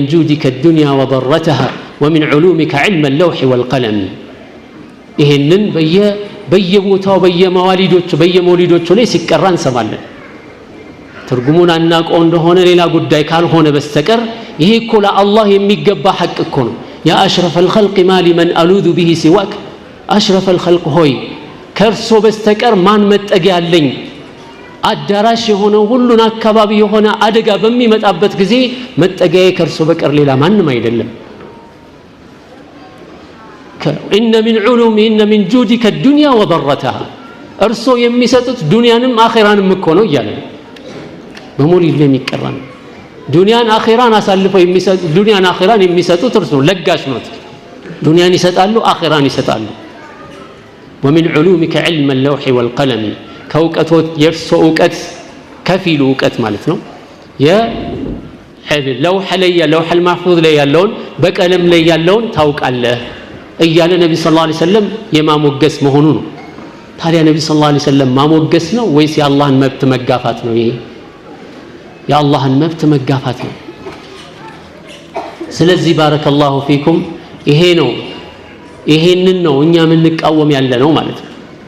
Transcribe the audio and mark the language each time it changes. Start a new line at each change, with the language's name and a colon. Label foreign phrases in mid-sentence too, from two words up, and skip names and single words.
Arabic: جودك الدنيا وضرتها ومن علومك علم اللوح والقلم።
Amharic: ይህንን በየቦታው በየመውሊዶቹ ላይ ሲቀራ እንሰማለን። ትርጉሙን አናውቀው እንደሆነ ሌላ ጉዳይ ካልሆነ በስተቀር ይሄ እኮ ለአላህ የሚገባ ሐቅ እኮ ነው።
Arabic: يا أشرف الخلق ما لي من ألوذ به سواك፣ أشرف الخلق
Amharic: ሆይ ከእርሶ በስተቀር ማን መጠጊያ አለኝ? አዳራሽ የሆነው ሁሉን አካባቢ የሆነ አደጋ በሚመጣበት ጊዜ መጠጊያዬ ከእርሶ በቀር ሌላ ማንም አይደለም።
Arabic: إن من علوم إن من جودك الدنيا وضرتها
Amharic: እርሶ የሚሰጡት ዱንያንም አኺራንም እኮ ነው እያለ በሞሊድ የሚቀራን ዱንያን አኺራን አሳልፈው የሚሰጡ ዱንያን አኺራን የሚሰጡት እርሶ ለጋሽ ነው ዱንያን ይሰጣሉ አኺራን ይሰጣሉ
Arabic: ومن علومك علم اللوح والقلم
Amharic: ከውቀቶት የርሶ ዕውቀት ከፊሉ ዕውቀት ማለት ነው የለውህ ላይ ለውህ المحفوظ ላይ ያለውን በቀለም ላይ ያለውን ታውቃለህ እያለ ነብዩ
Arabic: صلى الله عليه وسلم
Amharic: የማሞገስ መሆኑ ነው ታዲያ ነብዩ
Arabic: صلى الله عليه وسلم
Amharic: ማሞገስ ነው ወይስ የአላህን መብት መጋፋት ነው ይሄ የአላህን መብት መጋፋት ነው ስለዚህ
Arabic: بارك الله فيكم
Amharic: ይሄ ነው ይሄንን ነው እኛ የምንቃወም ያለ ነው ማለት ነው